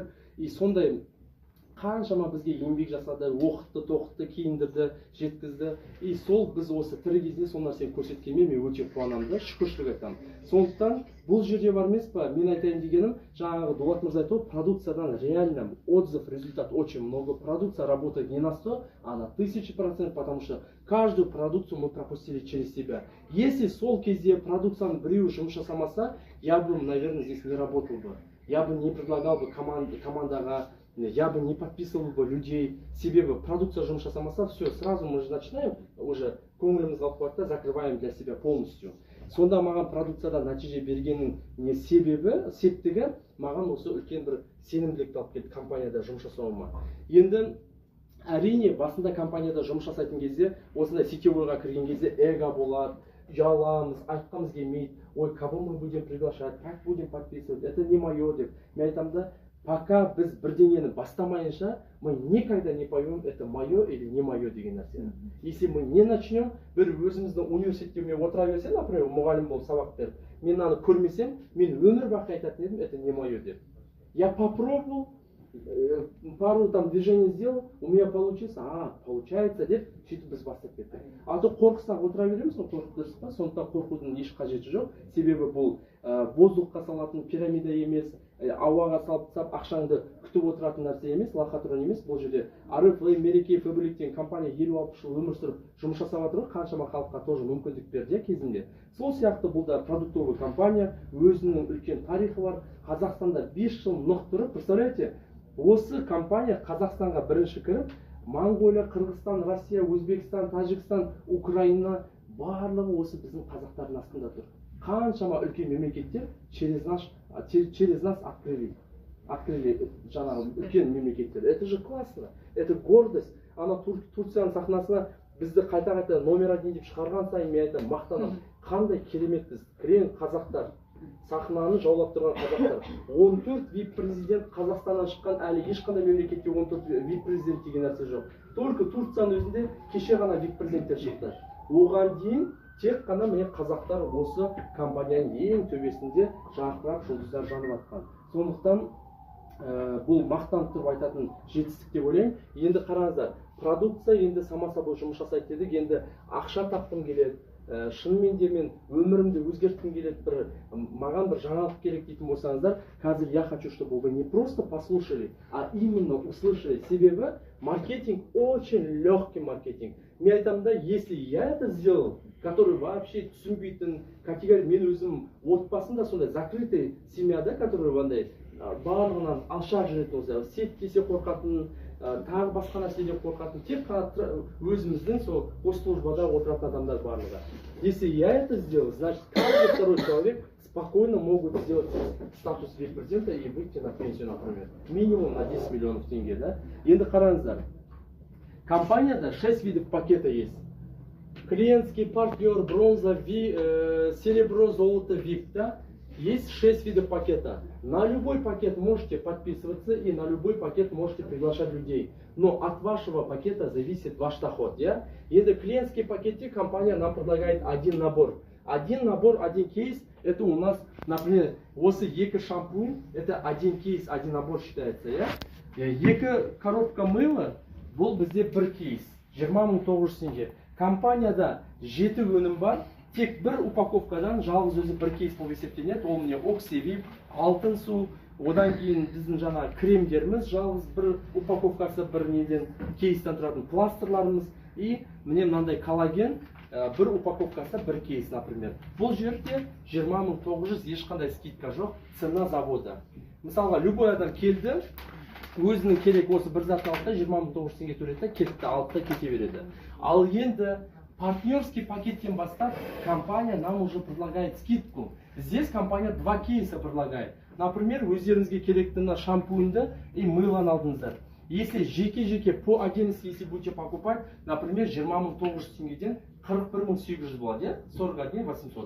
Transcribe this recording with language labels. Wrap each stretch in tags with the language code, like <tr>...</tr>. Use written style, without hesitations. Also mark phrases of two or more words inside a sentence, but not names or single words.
<kk>И сондай қаншама бізге еңбек жасады, оқытты, тоқытты, киіндірді, жеткізді. И сол біз осы тірі кезде сол нәрсені көрсеткенмен мен өте қуанамын да, шүкіршілік айтамын. Сондықтан бұл жерде бар емес па, мен айтайын дегенім, жаңағы Дулат мырза айтты, продукциядан</kk> <ru>реально отзыв, результат очень много. Продукция работает не на 100, а на 1000%, потому что каждую продукцию мы пропустили через себя.</ru> <kk>Если сол кезде продукцияны біреу жұмыс жасамаса,</kk> <ru>я бы, наверное, здесь не работал бы. Я бы не предлагал бы командаға, я бы не подписывал бы людей.</ru> <kk>Себебі продукция жұмыс жасамаса,</kk> <ru>все, сразу мы же начинаем, уже</ru> <kk>көңіліміз қалып қояды да,</kk> <ru>закрываем для себя полностью.</ru> <kk>Сонда маған продукцияда нәтиже бергеннің не себебі, септігі, маған осы үлкен бір сенімділікті алып келді компанияда жұмыс жасауыма. Енді әрине басында компанияда жұмыс жасайтын кезде, осындай сетевойға кірген кезде эго болады, ұяламыз, айтқымыз келмейді, ой,</kk> <ru>кого мы будем приглашать, как будем подписывать, это не мое деп.</ru> <kk>Мен айтамын да, пока біз бірдеңені бастамайынша,</kk> <ru>мы никогда не поймем, это мое или не мое</ru> <kk>деген нәрсені.</kk> <ru>Если мы не начнем,</ru> <kk>бір өзіміздің университетте мен отыра берсем, например, мұғалім болып сабақ беріп, мен аны көрмесем, мен өмір бақи айтатын едім,</kk> <ru>это не мое деп. Я попробовал, пару там движений сделал, у меня получилось, получается</ru> <kk>деп, сөйтіп біз бастап кеттік. А то қорқыстан отыра береміз, қорқып дұрыс па, сондықтан қорқудың еш қажеті жоқ. Себебі бұл воздухқа салатын пирамида емес, ауаға салып тастап ақшаңды күтіп отыратын нәрсе емес, лохотрон емес. Бұл жерде Арифлей, Мереке, Фабрик деген компания 50-60 жыл өмір сүріп жұмыс жасап жатыр, қаншама халыққа тоже мүмкіндік берді кезінде. Сол сияқты бұл да продуктовый компания, өзінің үлкен тарихы бар. Қазақстанда 5 жыл нық тұрып, представляете, осы компания Қазақстанға бірінші кіріп, Монголия, Қырғызстан, Россия, Өзбекстан, Тәжікстан, Украина барлығы осы біздің қазақтардың астында тұр. Қаншама үлкен мемлекеттер</kk> <ru>через нас открыли</ru> <kk>жаңағы үлкен мемлекеттер.</kk> <ru>Это же классно, это гордость.</ru> <kk>Ана Турцияның сахнасына бізді қайта-қайта номер 1 деп шығарған сайын мен айтамын, мақтанамын. Қандай керемет біз, кірен қазақтар, сахнаны жаулап тұрған қазақтар. 14 вип-президент Қазақстаннан шыққан, әлі ешқандай мемлекетте 14 вип-президент деген нәрсе жоқ. Только Турцияның өзінде кеше ғана вип-президенттер шықты. Оған дейін тек қана міне қазақтар осы компанияның ең төбесінде жарқырап жұлдыздар жанып жатқан. Сондықтан бұл мақтанып тұрып айтатын жетістік деп ойлаймын. Енді қараңыздар, продукция енді сама-собой жұмыс жасайды дедік, енді ақша тапқым келеді. Шынымен де мен өмірімді өзгерткім келеді, маған бір жаңалық керек дейтін болсаңыздар, қазір</kk> <ru>я хочу, чтобы вы не просто послушали, а именно услышали. Себебі маркетинг очень легкий маркетинг.</ru> <kk>Мен айтамын да,</kk> <ru>если я это сделал, который вообще</ru> <kk>түсінбейтін категория, мен өзім отбасында сондай закрытый семьяда, который вандай барлығынан алшақ жүретін болса, сет десе қорқатын, тағы басқа нәрседен қорқатын, тек қана өзіміздің сол госслужбада отыратын адамдар барлығы.</kk> <ru>Если я это сделал, значит каждый второй человек спокойно могут сделать статус вип-президента и выйти на пенсию, например. Минимум на 10 миллионов тенге, да?</ru> <kk>Енді қараңыздар, компанияда</kk> <ru>6 видов пакета есть. Клиентский партнер, бронза, серебро, золото, VIP, да? Есть 6 видов пакета. На любой пакет можете подписываться и на любой пакет можете приглашать людей. Но от вашего пакета зависит ваш доход. Да? И это клиентский пакете компания нам предлагает один набор. Один набор, один кейс. Это у нас, например,</ru> <kk>осы екі шампунь,</kk> <ru>это один кейс, один набор считается. Да?</ru> <kk>Екі коробка мыла, бұл бізде бір кейс. 20.900 теңге. Компанияда 7 өнім бар. Тек бір упаковкадан жалғыз өзі бір кейс болып есептенеді. Ол міне Оксивип, алтын су, одан кейін біздің жаңа кремдеріміз, жалғыз бір упаковкасы бір неден кейстен тұратын пластырларымыз, и міне мынандай коллаген, бір упаковкасы бір кейс, например. Бұл жерде 20.900 ешқандай скидка жоқ,</kk> <ru>цена завода.</ru> <kk>Мысалға, любой адам келді, өзінің керек осы бір затын алды, 20.900 теңге төледі, кетті, алды, кете береді. Ал енді партнерский пакеттен бастап</kk> <ru>компания нам уже предлагает скидку. Здесь компания два кейса предлагает. Например,</ru> <kk>өздеріңізге керекті шампуньді и мыланы алдыңыздар.</kk> <ru>Если жеке-жеке по отдельности, если будете покупать, например, 20.900 теңгеден 41.800 болады, 41.800.</ru>